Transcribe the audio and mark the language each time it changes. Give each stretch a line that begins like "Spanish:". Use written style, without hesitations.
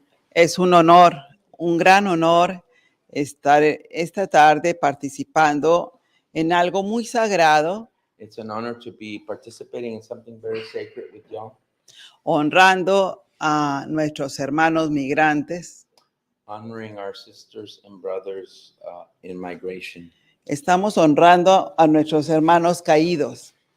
Spanish: Es un honor, un gran honor estar esta tarde participando en algo muy sagrado,
English: It's an honor to be participating in something very sacred with y'all,
Spanish: honrando a nuestros hermanos migrantes.
English: honoring our sisters and brothers in migration
Spanish: Estamos honrando a nuestros hermanos caídos.